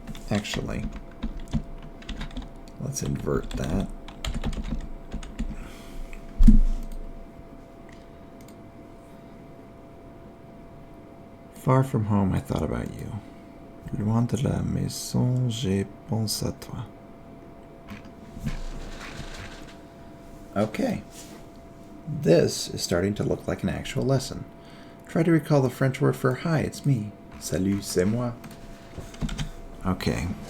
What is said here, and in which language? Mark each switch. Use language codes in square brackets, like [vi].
[en] Actually, let's invert that. Far from home, I thought about you. [fr] Loin de la maison, j'ai pensé à toi. [en] Okay. This is starting to look like an actual lesson. Try to recall the French word for hi, it's me. [fr] Salut, c'est moi. [en] Okay.